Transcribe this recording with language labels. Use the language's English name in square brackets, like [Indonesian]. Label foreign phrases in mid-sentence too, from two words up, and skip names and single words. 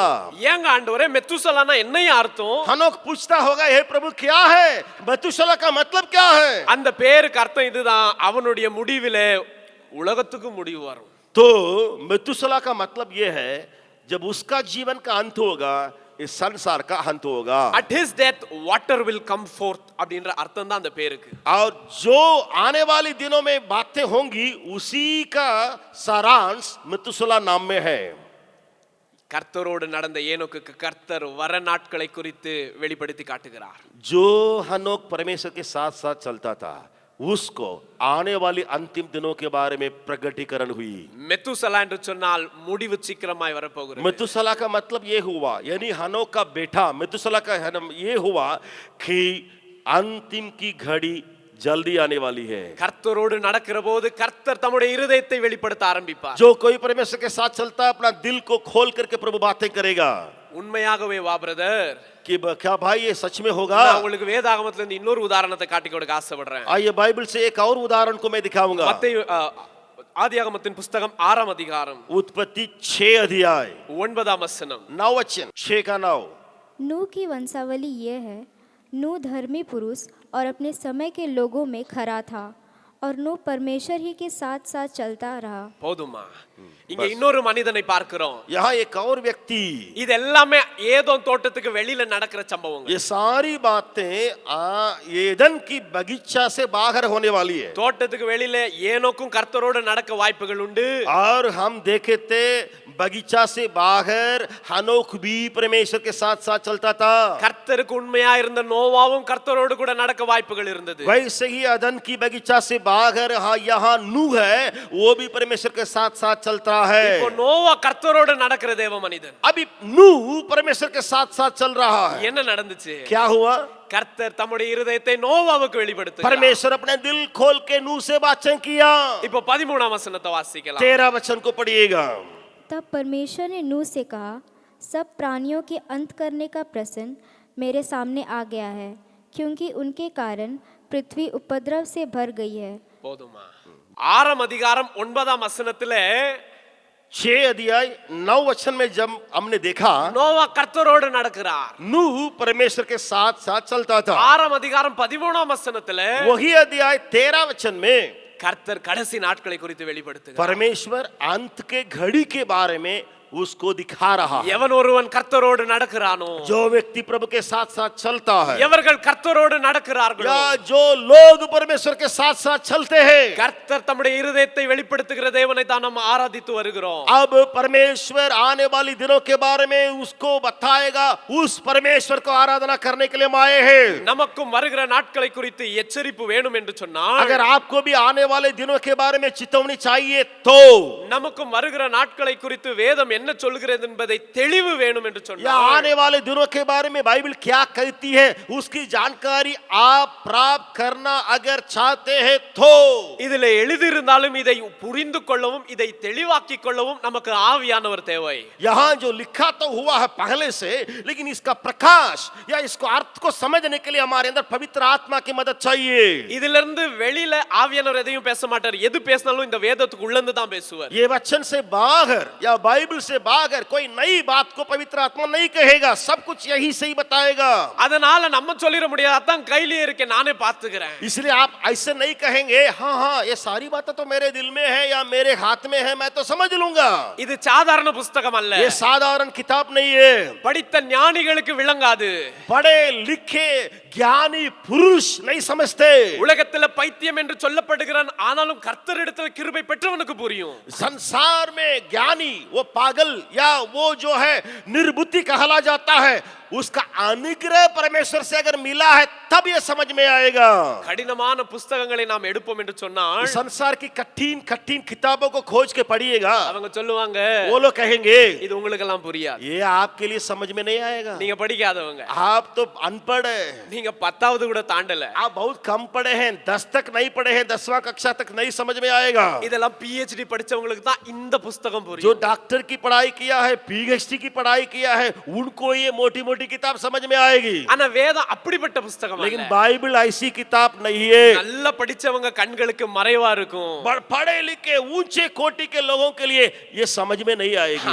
[Tamil] ஏங்க ஆண்டவரே, மெத்துசலானா என்னையா அர்த்தம்? [Hindi] हनोक पूछता होगा हे प्रभु क्या है मेतुशला का मतलब क्या है। [Tamil] அந்த பேருக்கு அர்த்தம் இதுதான், அவனுடைய முடிவிலே உலகத்துக்கு முடிவு வரும். [Hindi] तो मेतुशला का मतलब ये है जब उसका जीवन का अंत होगा इस संसार का अंत होगा। [English] At his death water will come forth [Tamil] அப்படின்ற அர்த்தம் தான் அந்த பேருக்கு. [Hindi] और जो आने वाली दिनों में बातें होंगी उसी का सारांश मेतुशला नाम में है। [Tamil] கர்த்தரோடு நடந்த ஏனோக்குக்கு கர்த்தர் வர நாட்களை குறித்து வெளிப்படுத்தி காட்டுகிறார். [Hindi] जो हनोक परमेश्वर के साथ साथ चलता था उसको आने वाली अंतिम दिनों के बारे में प्रगटीकरण हुई। [Tamil] மெத்துசலா என்று சொன்னால் முடிவு சீக்கிரமாய் வரப்போகிறது. [Hindi] मेतुशला का मतलब ये हुआ, यानी हनोक का बेटा मेतुशला का ये हुआ कि अंतिम की घड़ी जल्दी आने वाली है। [Tamil] கர்த்தரோடு நடக்கிற போது கர்த்தர் தம்முடைய இருதயத்தை வெளிப்படுத்த ஆரம்பிப்பார். [Hindi] जो कोई परमेश्वर के साथ चलता है अपना दिल को खोल करके प्रभु बातें करेगा। [Tamil] உண்மையாகவே வா பிரதர், [Hindi] कि क्या भाई ये सच में होगा। [Tamil] நான் உங்களுக்கு வேதாகமத்துல இருந்து இன்னொரு உதாரணத்தை காட்டி கொடுக்க ஆசைப்படுறேன். [Hindi] आइए बाइबल से एक और उदाहरण को मैं दिखाऊंगा। [Tamil] மத்தேயு ஆதியாகமத்தின் புத்தகம் 6ஆம் அதிகாரம் [Hindi] उत्पत्ति 6 अध्याय [Tamil] 9ஆம் வசனம். [Hindi] 9 वचन 6 का 9। नूह की वंशावली यह है, नूह धर्मी पुरुष और अपने समय के लोगों में खरा था और नूह परमेश्वर ही के साथ साथ चलता रहा। [Tamil] போதுமா? இங்க இன்னொரு மனிதனை பார்க்கிறோம். [Hindi] यहाँ एक और व्यक्ति। [Tamil] இது எல்லாமே ஏதோம் தோட்டத்துக்கு வெளியில நடக்கிற சம்பவங்கள். [Hindi] ये सारी बातें एदन की बगीचा से बाहर होने वाली है। [Tamil] தோட்டத்துக்கு வெளியில ஏனோக்கும் கர்த்தரோடு நடக்க வாய்ப்புகள் உண்டு. [Hindi] और हम देखे थे बगीचा से बाहर हनोक भी परमेश्वर के साथ साथ चलता था। [Tamil] கர்த்தருக்கு உண்மையா இருந்த நோவாவும் கர்த்தரோடு கூட நடக்க வாய்ப்புகள் இருந்தது. [Hindi] वैसे ही अदन की बगीचा से बाहर यहाँ नूह है, वो भी परमेश्वर के साथ साथ चलता है। [Tamil] இப்போ நோவா கர்த்தரோடு நடக்கிற தேவ மனிதன். [Hindi] अभी नूह परमेश्वर के साथ साथ चल रहा है। [Tamil] என்ன நடந்துச்சு? [Hindi] क्या हुआ? [Tamil] கர்த்தர் தம்முடைய இருதயத்தை நோவாவுக்கு வெளிப்படுத்துகிறார். [Hindi] परमेश्वर अपने दिल खोल के नूह से बातें किया। [Tamil] இப்போ 13ஆம் வசனத்தை வாசிக்கலாம். [Hindi] 13 वचन को पढ़िएगा। तब परमेश्वर ने नूह से कहा, सब प्राणियों के अंत करने का प्रश्न मेरे सामने आ गया है, क्योंकि उनके कारण पृथ्वी उपद्रव से भर गई है। [Tamil] போதுமா? 6ஆம் அதிகாரம் 9ஆம் வசனத்துல [Hindi] 6 अध्याय 9 वचन में जब हमने देखा [Tamil] நோவா கர்த்தரோடு நடக்கிறார். [Hindi] नूह परमेश्वर के साथ साथ चलता था। [Tamil] 6ஆம் அதிகாரம் 13ஆம் வசனத்துல [Hindi] वही अध्याय 13 वचन में [Tamil] கர்த்தர் கடைசி நாட்களை குறித்து வெளிப்படுத்துகிறார். [Hindi] परमेश्वर अंत के घड़ी के बारे में उसको दिखा रहा है। [Tamil] எவன் ஒருவன் கர்த்தரோடு நடக்கிறானோ, [Hindi] जो व्यक्ति प्रभु के साथ साथ चलता है, [Tamil] எவர்கள் கர்த்தரோடு நடக்கிறார்களோ, [Hindi] या जो लोग परमेश्वर के साथ साथ चलते हैं, [Tamil] கர்த்தர் தம்முடைய இருதயத்தை வெளிப்படுத்துகிற தேவனை தான் நாம் ஆராதித்து வருகிறோம். [Hindi] अब परमेश्वर आने वाली दिनों के बारे में उसको बताएगा, उस परमेश्वर को आराधना करने के लिए हम आए हैं। [Tamil] நமக்கும் வருகிற நாட்களை குறித்து எச்சரிப்பு வேணும் என்று சொன்னால், [Hindi] अगर आपको भी आने वाले दिनों के बारे में चेतावनी चाहिए तो, [Tamil] நமக்கும் வருகிற நாட்களை குறித்து வேதம் என்ன சொல்கிறது என்பதை தெளிவு வேணும் என்று [Hindi] या [Tamil] சொன்னால், [Hindi] आने वाले दिनों के बारे में बाइबल क्या कहती है उसकी जानकारी आप प्राप्त करना अगर चाहते हैं तो, [Tamil] இதில் எழுதியிருந்தாலும் இதை புரிந்து கொள்ளவும் இதை தெளிவாக்கிக் கொள்ளவும் நமக்கு ஆவியானவர் தேவை. [Hindi] यहाँ जो लिखा तो हुआ है पहले से, लेकिन इसका प्रकाश या इसको अर्थ को समझने के लिए हमारे अंदर पवित्र आत्मा की मदद चाहिए। [Tamil] இதிலிருந்து வெளியில ஆவியானவர் எதையும் பேச மாட்டார். எது பேசினாலும் இந்த வேதத்துக்கு உள்ளந்து தான் பேசுவார். [Hindi] ये वचन से बाहर या बाइबल से बाहर कोई नई बात को पवित्र आत्मा नहीं कहेगा, सब कुछ यही से ही बताएगा। [Tamil] அதனால நம்ம சொல்லிட முடியாது, அதான் கையிலே இருக்க நானே பாத்துக்கிறேன். [Hindi] इसलिए आप ऐसे नहीं कहेंगे हाँ हाँ ये सारी बातें तो मेरे दिल में है या मेरे हाथ में है, मैं तो समझ लूंगा। [Tamil] இது சாதாரண புத்தகம் அல்ல. [Hindi] ये साधारण किताब नहीं है। [Tamil] படித்த ஞானிகளுக்கு விளங்காது. [Hindi] पढ़े लिखे ज्ञानी पुरुष नहीं समझते। [Tamil] உலகத்துல பைத்தியம் என்று சொல்லப்படுகிறான், ஆனாலும் கர்த்தரிடத்தில் கிருபை பெற்றவனுக்கு புரியும். [Hindi] संसार में ज्ञानी वो पागल या वो जो है निर्बुद्धि कहला जाता है, उसका अनुग्रह परमेश्वर से अगर मिला है तब ये समझ में आएगा। [Tamil] கடினமான புத்தகங்களை நாம் எடுப்போம் என்று சொன்னால், [Hindi] संसार की कठिन कठिन किताबों को खोज के पढ़िएगा, [Tamil] அவங்க சொல்லுவாங்க [Hindi] वो लोग कहेंगे [Tamil] இது உங்களுக்கு எல்லாம் புரியாது, [Hindi] ये आपके लिए समझ में नहीं आएगा, [Tamil] நீங்க படிக்காதவங்க, [Hindi] आप तो अनपढ़ है, [Tamil] நீங்க 10வது கூட தாண்டல, [Hindi] आप बहुत कम पढ़े हैं, 10 तक नहीं पढ़े हैं, 10वां कक्षा तक नहीं समझ में आएगा। [Tamil] இதெல்லாம் PhD படிச்சவங்களுக்கு தான் இந்த புத்தகம் [Hindi] जो [Tamil] புரியும். [Hindi] डॉक्टर की पढ़ाई किया है, PhD की पढ़ाई किया है, उनको ये मोटी मोटी किताब समझ में आएगी। [Tamil] ஆனா வேதம் அப்படிப்பட்ட புத்தகம் [Hindi] लेकिन [Tamil] அல்ல. [Hindi] बाइबल ऐसी किताब नहीं है। [Tamil] நல்லா படிச்சவங்க கண்களுக்கு மறைவா இருக்கும், [Hindi] पढ़े लिखे ऊंचे कोटि के लोगों के लिए ये समझ में नहीं आएगी।